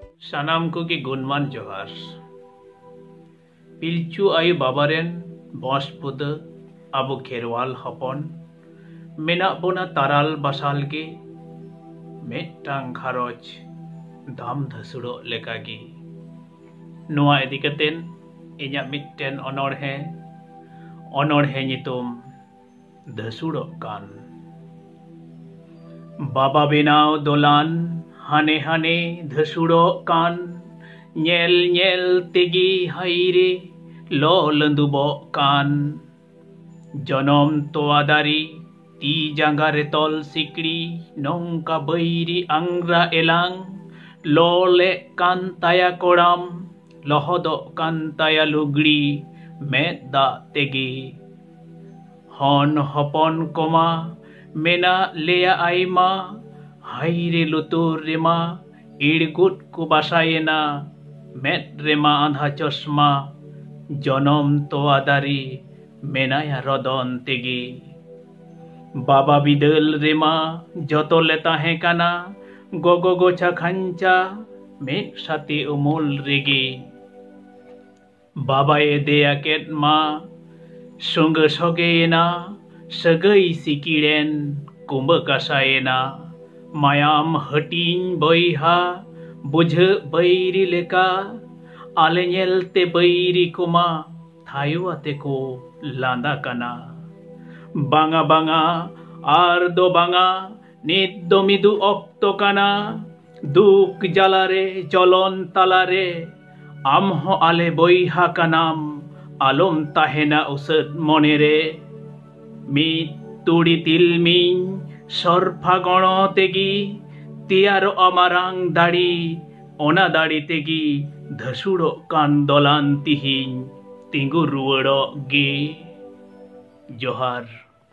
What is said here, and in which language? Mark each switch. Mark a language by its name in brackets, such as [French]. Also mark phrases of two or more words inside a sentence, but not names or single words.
[Santali] सानाम को की गुणमान जोहार पिलचू आयु बाबारेन बस पुद आबो खेरवाल हपन मेना बोना ताराल बासाल के मेटांग घारज धाम धसुड़ो लेकागी नोआ इदिकतेन इन्या मिट्टेन अनोढ़े नितुम धसुड़ो कान बाबा बेनाव दोलान हाने हाने धसुड़ो कान nyel nyel tegi haire lo lendubo kan jonom toa dari ti janggare tol sikri nongka bairi angra elang lole kantaya koram lohodo kantaya lugri medda tegi hon hopon koma mena lea aima haire lutur rema irgut ku basayena med rema andha chosma jonom toa dari menaya rodon tegi baba bidal rema joto le tahe kana gogo gocha khancha med sati umul regi baba e deya ket ma sunga sogena sagai sikiren kumba kasayena mayam hatin boiha बुझ बैरी लेका आले नेलते बैरी कुमा थायु आते को लांदा कना बांगा बांगा आर दो बांगा नित दो मिदु ऑक्तो कना दुक जलारे जलन तालारे आम हो आले बोइहा कनाम आलम ताहेना उसद मनेरे मी तुड़ी तिलमिन सरफा गणो तेगी तियारो अमारांग दाड़ी ओना दाड़ी तेगी धसुड़ो कान दोलान तिहिं तिंगु रुवड़ो गे जोहार।